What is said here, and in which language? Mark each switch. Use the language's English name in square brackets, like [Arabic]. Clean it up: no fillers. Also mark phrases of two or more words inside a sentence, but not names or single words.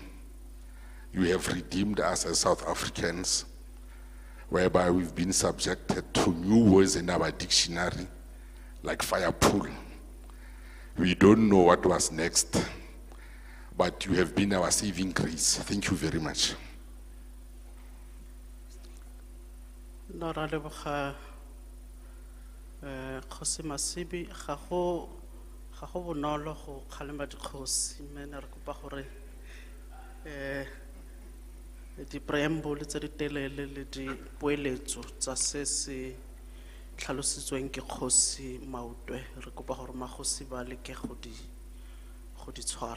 [English] You have redeemed us as South Africans, whereby we've been subjected to new words in our dictionary, like fire pool. We don't know what was next, but you have been our saving grace. Thank you very much. [Tswana] Khosi Masibi, ga go bonolo go kgalema dikgosi, mme re kopa gore di preamble tsa di telele le di poeletso tsa se se tlhalositsweng ke Kgosi Mautwe, re kopa gore magosi ba leke go di tshwara.